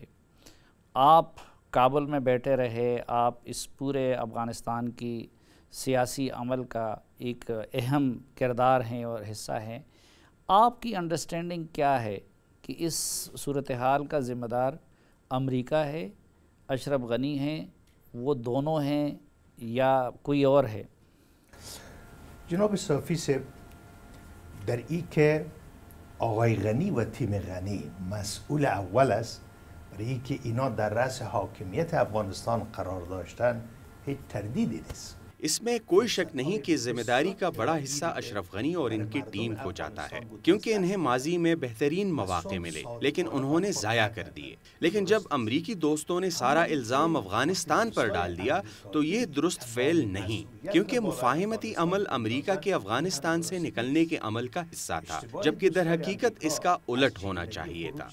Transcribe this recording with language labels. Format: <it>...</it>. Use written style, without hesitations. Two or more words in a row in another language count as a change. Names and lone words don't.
<ur>آپ کابل میں بیٹھے رہے، آپ اس پورے افغانستان کی سیاسی عمل کا ایک اہم کردار ہیں اور حصہ ہیں۔ آپ کی انڈرسٹینڈنگ کیا ہے کہ اس صورتحال کا ذمہ دار امریکہ ہے، اشرف غنی ہیں، وہ دونوں ہیں یا کوئی اور ہے؟</ur> <fa>جناب صافی صاحب، در این که آقای غنی و تیم غنی مسئول اول است برای اینکه اینا در رأس حاکمیت افغانستان قرار داشتن هیچ تردیدی نیست۔</fa> <ur>اس میں کوئی شک نہیں کہ ذمہ داری کا بڑا حصہ اشرف غنی اور ان کی ٹیم کو جاتا ہے، کیونکہ انہیں ماضی میں بہترین مواقع ملے لیکن انہوں نے ضائع کر دیے۔ لیکن جب امریکی دوستوں نے سارا الزام افغانستان پر ڈال دیا تو یہ درست فعل نہیں، کیونکہ مفاہمتی عمل امریکہ کے افغانستان سے نکلنے کے عمل کا حصہ تھا، جبکہ در حقیقت اس کا الٹ ہونا چاہیے تھا۔</ur>